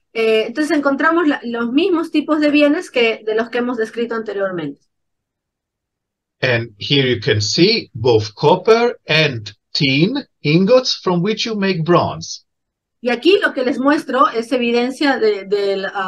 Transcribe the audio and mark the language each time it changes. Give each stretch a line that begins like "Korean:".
Spanish: Entonces encontramos los mismos tipos de bienes que de los que hemos descrito anteriormente.
English: And here you can see both copper and tin ingots from which you make bronze.
Spanish: Y aquí lo que les muestro es evidencia del...